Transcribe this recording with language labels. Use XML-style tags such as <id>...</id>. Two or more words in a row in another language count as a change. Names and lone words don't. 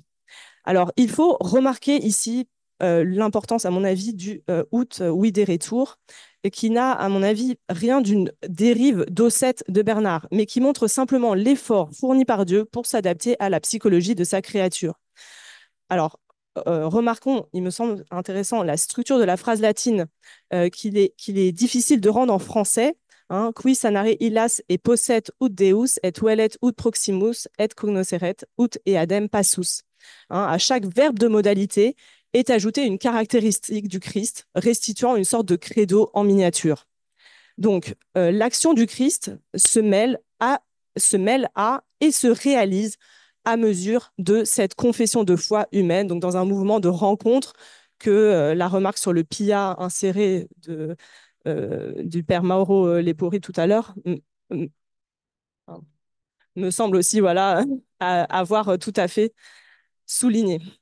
<fr>Alors, il faut remarquer ici l'importance, à mon avis, du</fr> <la>ut videretur,</la> <fr>qui n'a, à mon avis, rien d'une dérive d'Ocette de Bernard, mais qui montre simplement l'effort fourni par Dieu pour s'adapter à la psychologie de sa créature. Alors, remarquons, il me semble intéressant, la structure de la phrase latine qu'il est difficile de rendre en français, Hein,</fr> <la>qui sanare illas et posset ut Deus et velet ut proximus et cognosceret ut eadem passus.</la> <fr>Hein, à chaque verbe de modalité est ajoutée une caractéristique du Christ, restituant une sorte de credo en miniature. Donc, l'action du Christ se mêle à et se réalise à mesure de cette confession de foi humaine, donc dans un mouvement de rencontre que la remarque sur le pia inséré du père Mauro Lepori tout à l'heure me semble aussi voilà, avoir tout à fait souligné.</fr>